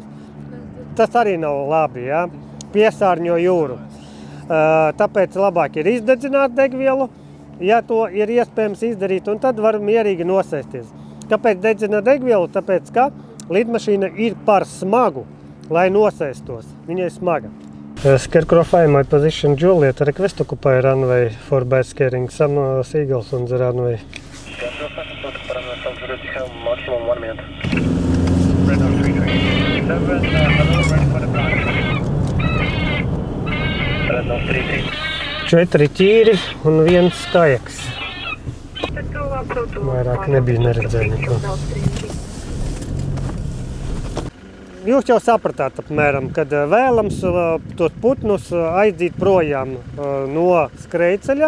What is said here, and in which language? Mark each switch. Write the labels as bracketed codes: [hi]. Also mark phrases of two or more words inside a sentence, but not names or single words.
[lv] Tas arī nav labi, piesārņo jūru. Tāpēc labāk ir izdedzināt degvielu, ja to ir iespējams izdarīt, un tad var mierīgi nosēsties. Kāpēc dedzina degvielu? Tāpēc, ka lidmašīna ir par smagu, lai nosēstos. Viņa ir smaga. [en] Scarecrow 5, my position Juliet, request occupy runway for bad scaring some seagulls on the runway. Maximum 1 minute. Red on 337, hello, ready for the flight. Red on 33. [lv] 4 ķīri un 1 kajaks. Vairāk nebija neredzēja neko. Jūs jau sapratāt apmēram, kad vēlams tos putnus aizdīt projām no skrejceļa.